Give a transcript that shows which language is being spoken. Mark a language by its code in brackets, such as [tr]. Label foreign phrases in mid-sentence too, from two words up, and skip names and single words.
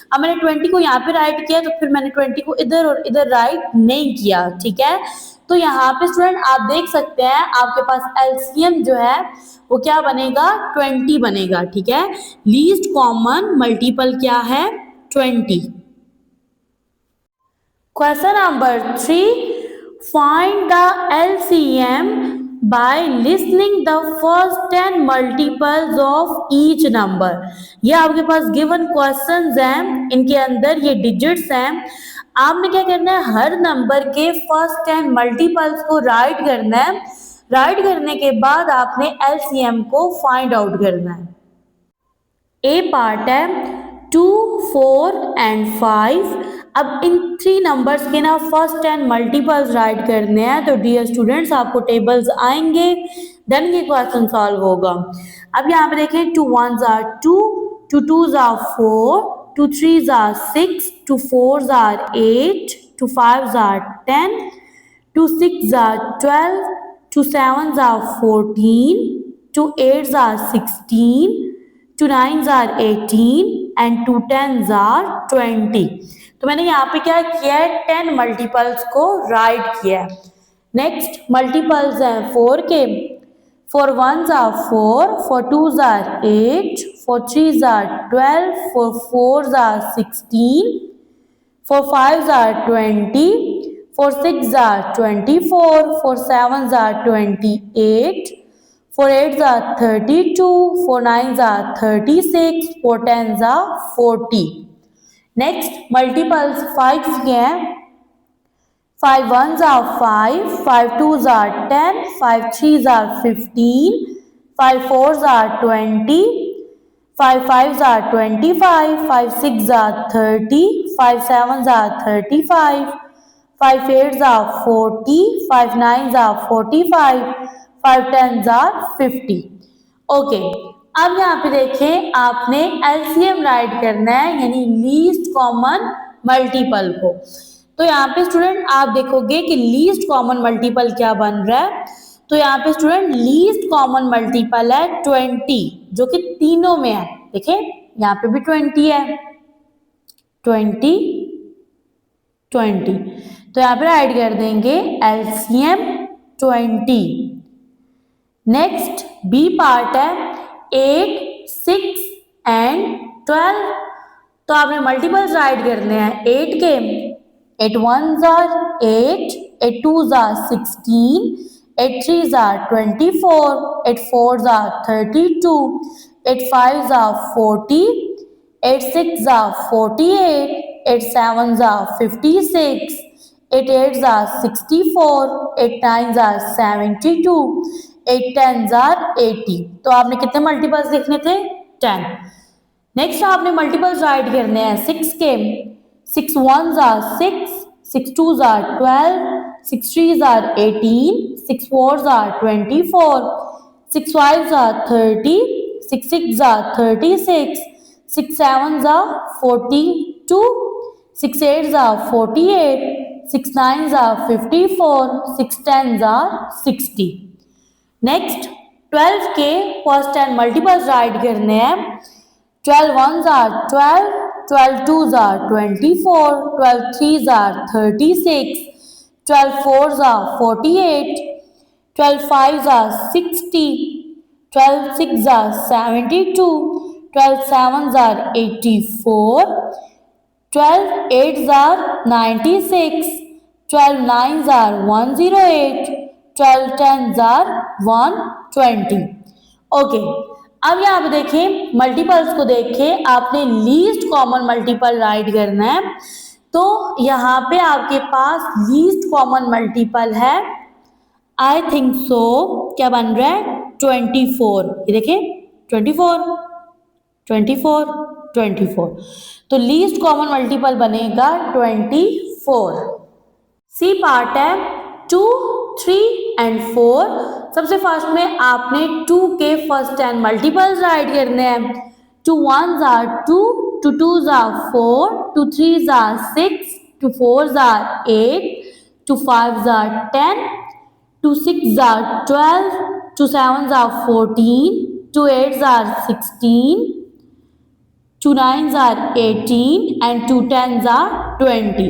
[hi] अब मैंने 20 को यहाँ पे राइट किया, तो फिर मैंने 20 को इधर और इधर राइट नहीं किया, ठीक है। तो यहाँ पे स्टूडेंट आप देख सकते हैं आपके पास LCM जो है वो क्या बनेगा, 20 बनेगा, ठीक है। [en] least common multiple [hi] क्या है, 20। [en] Question number 3, find the LCM by listening the first 10 multiples of each number। [hi] ये आपके पास [en] given questions [hi] हैं, इनके अंदर ये digits हैं। आपने क्या करना है, हर नंबर के [en] first 10 multiples [hi] को राइट करना है। राइट करने के बाद आपने LCM को [en] find out [hi] करना है। [en] A part [hi] है 2, 4 एंड 5। अब इन 3 नंबर्स के ना [en] first 10 multiples write [hi] करने हैं, तो [en] dear students [hi] आपको टेबल्स आएंगे, देन ये [en] question solve [hi] होगा। अब यहाँ पे देखें [en] 2 1s are 2, 2 2s are 4, 2 3s are 6, 2 4s are 8, 2 5s are 10, 2 6s are 12, 2 7s are 14, 2 8s are 16, 2 9s are 18 and 2 10s are 20। [hi] तो मैंने यहाँ पे क्या किया है, 10 मल्टीपल्स को राइट किया है। [en] next multiples [hi] हैं 4 के, [en] 4 1s are 4, 4 2s are 8, 4 3s are 12, 4 4s are 16, 4 5s are 20, 4 6s are 24, 4 7s are 28, 4 8s are 32, 4 9s are 36, 4 10s are 40। next multiples [hi] 5 के हैं, [en] 5 1s are 5, 5 2s are 10, 5 3s are 15, 5 4s are 20, 5 5s are 25, 5 6s are 30, 5 7s are 35, 5 8s are 40, 5 9s are 45, 5 10s are 50। [hi] ओके, अब यहाँ पे देखें आपने [en] LCM write [hi] करना है यानी [en] least common multiple [hi] को। तो यहाँ पे स्टूडेंट आप देखोगे कि [en] least common multiple [hi] क्या बन रहा है। तो यहाँ पे स्टूडेंट [en] least common multiple [hi] है 20 जो कि तीनों में है। देखिए यहाँ पे भी 20 है, 20 20। तो यहाँ पे राइट कर देंगे एलसीएम 20। [en] next B part [hi] है 8, 6 एंड 12। तो आपने [en] multiples write [hi] करने हैं 8 के। [en] 8 1s are 8, 8 2s are 16, 8 3s are 24, 8 4s are 32, 8 5s are 40, 8 6s are 48, 8 7s are 56, 8 8s are 64, 8 9s are 72, 8 10s are 80। [hi] तो आपने कितने मल्टीपल्स लिखने थे? 10। नेक्स्ट आपने [en] multiples write [hi] करने हैं 6 के। [en] 6 1s are 6, 6 2s are 12, 6 3s are 18, 6 4s are 24, 6 5s are 30, 6 6s are 36, 6 7s are 42, 6 8s are 48, 6 9s are 54, 6 10s are 60। [hi] नेक्स्ट 12 के [en] first 10 multiples write [hi] करने हैं। [en] 12 1s are 12, 12 2s are 24, 12 3s are 36, 12 4s are 48, 12 5s are 60, 12 6s are 72, 12 7s are 84, 12 8s are 96, 12 9s are 108, 12 10s are 120। [hi] ओके, अब यहाँ पे देखें मल्टीपल्स को देखें आपने [en] least common multiple write [hi] करना है। तो यहाँ पे आपके पास [en] least common multiple [hi] है [en] I think so [hi] क्या बन रहा है 24। ये देखिए 24 24 24। तो [en] least common multiple [hi] बनेगा 24। [en] C part [hi] है 2 3 एंड 4। सबसे फर्स्ट में आपने 2 के [en] first 10 multiples write [hi] करने हैं। [en] 2 1s are 2, 2 2s are 4, 2 3s are 6, 2 4s are 8, 2 5s are 10, 2 6s are 12, 2 7s are 14, 2 8s are 16, 2 9s are 18 and 2 10s are 20।